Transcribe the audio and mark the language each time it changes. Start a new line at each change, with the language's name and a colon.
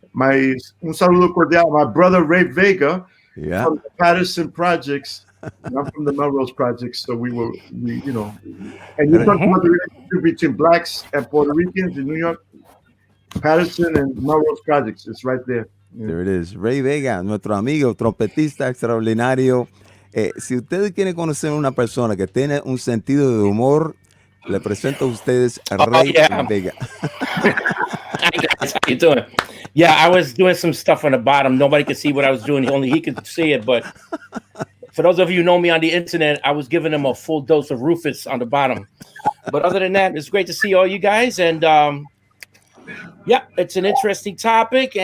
Spanish: Un saludo cordial,
English: my brother Ray Vega from the Patterson Projects. And I'm from the Melrose Projects, so and you talk about the relationship between blacks and Puerto Ricans in New York. Patterson and Melrose Projects, it's right there. Yeah. There it is. Ray Vega,
Spanish: nuestro amigo, trompetista extraordinario. Si ustedes quieren conocer a una persona que tiene un sentido de humor, le presento a ustedes a Ray Vega.
English: Hi guys, how you doing? Yeah, I was doing some stuff on the bottom. Nobody could see what I was doing. Only he could see it. But for those of you who know me on the internet, I was giving him a full dose of Rufus on the bottom. But other than that, it's great to see all you guys. And yeah, it's an interesting topic.